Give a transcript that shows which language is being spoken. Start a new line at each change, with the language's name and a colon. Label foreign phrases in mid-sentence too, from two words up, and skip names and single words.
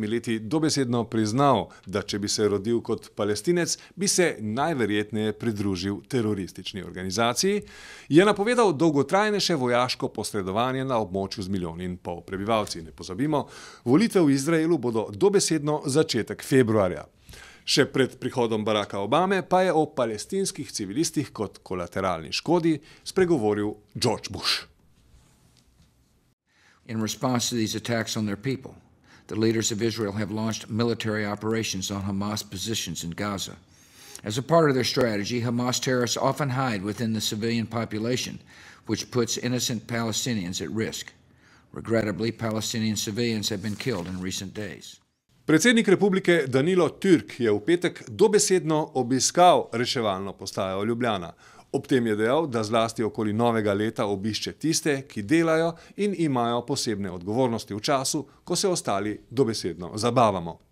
Slovenian: leti dobesedno priznal, da če bi se rodil kot Palestinec, bi se najverjetneje pridružil teroristični organizaciji, je napovedal dolgotrajnejše vojaško posredovanje na območju z 1,5 milijona prebivalci. Ne pozabimo, volitve v Izraelu bodo dobesedno začetek februarja. Še pred prihodom Baracka Obame pa je o palestinskih civilistih kot kolateralni škodi spregovoril George Bush.
English: In response to these attacks on their people, the leaders of Israel have launched military operations on Hamas positions in Gaza. As a part of their strategy, Hamas terrorists often hide within the civilian population, which puts innocent Palestinians at risk. Regrettably, Palestinian civilians have been killed in recent days.
Slovenian: Predsednik republike Danilo Türk je v petek dobesedno obiskal reševalno postajo Ljubljana. Ob tem je dejal, da zlasti okoli novega leta obišče tiste, ki delajo in imajo posebne odgovornosti v času, ko se ostali dobesedno zabavamo.